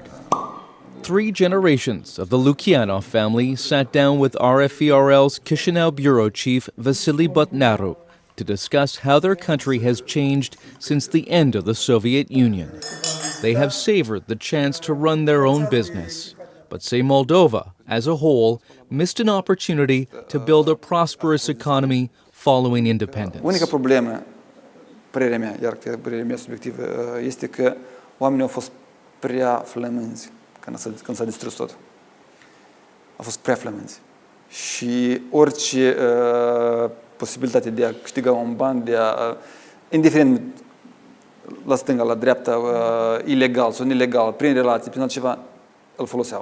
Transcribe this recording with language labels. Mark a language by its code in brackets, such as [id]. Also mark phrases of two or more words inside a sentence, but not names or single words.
[en] 3 generations of the Lukianov family sat down with RFERL's Chisinau bureau chief Vasily Botnaru to discuss how their country has changed since the end of the Soviet Union. They have savored the chance to run their own business, but say Moldova, as a whole, missed an opportunity to build a prosperous economy following independence. [ro] Unica problemă, părerea mea, iar părerea mea subiectivă, este că oamenii au fost prea flămânzi când s-a distrus tot. Au fost prea flămânzi. Și orice posibilitate de a câștiga un ban, indiferent la stânga, la dreapta, ilegal sau ilegal, prin relații, prin altceva, îl foloseau.